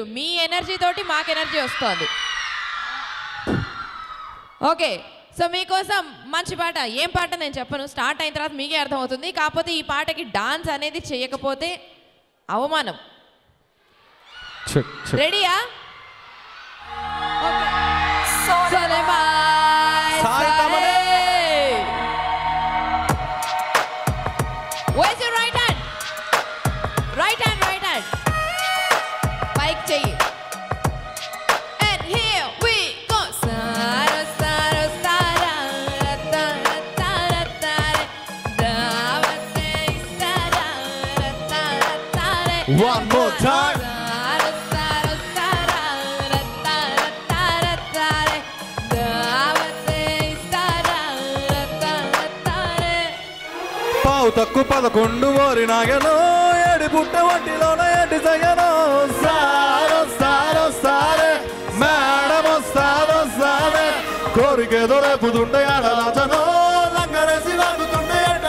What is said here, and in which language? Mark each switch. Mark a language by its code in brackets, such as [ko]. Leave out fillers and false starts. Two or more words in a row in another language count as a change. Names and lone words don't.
[te] మీ ఎనర్జీ తోటి మాకు ఎనర్జీ వస్తుంది. [en] OK, so [te] మీకోసం మంచి పాట. ఏం పాట నేను చెప్పను, స్టార్ట్ అయిన తర్వాత మీకే అర్థమవుతుంది. కాకపోతే ఈ పాటకి డాన్స్ అనేది చేయకపోతే అవమానం. రెడీయా? [en] Where's your right hand? Right hand, right hand. Bike chahiye. And here we go. Sara, sara, sara, rata, rata, rata, davate, sara, rata, rata, one more time. Sara, sara, sara, rata, rata, rata, davate, sara, rata, rata. [te] పావు తక్కువ 11 ఓరి నాగను ఏడి పుట్ట వంటిలోన ఏడి సగను సారో సారో సారే మేడమో సారో సారే కోరికేదో రేపుతుంటే ఆడరాజను లంగరేసి లాగుతుంటే